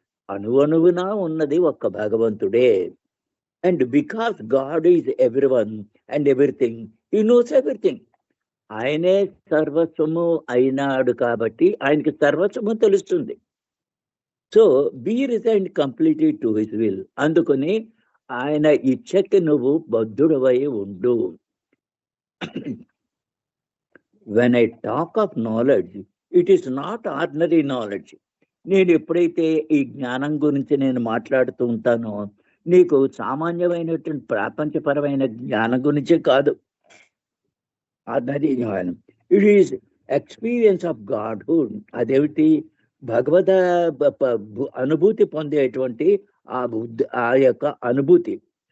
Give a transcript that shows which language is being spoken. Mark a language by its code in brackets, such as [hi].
[te] అణువణువునా ఉన్నది ఒక్క భగవంతుడే. [en] And because God is everyone and everything, he knows everything. [te] ఆయనే సర్వస్వము అయినాడు కాబట్టి ఆయనకి సర్వస్వము తెలుస్తుంది. [en] So be resign completely to his will. [te] అందుకని ఆయన ఇచ్చకి నువ్వు బద్ధుడవై ఉండు. [en] When I talk of knowledge, it is not ordinary knowledge. [te] నేను ఎప్పుడైతే ఈ జ్ఞానం గురించి నేను మాట్లాడుతూ ఉంటానో నీకు సామాన్యమైనటువంటి ప్రపంచపరమైన జ్ఞానం గురించే కాదు. ఆర్డినరీ జ్ఞానం. [en] It is experience of godhood. [te] అదేమిటి? భగవద అనుభూతి పొందేటువంటి ఆ యొక్క అనుభూతి.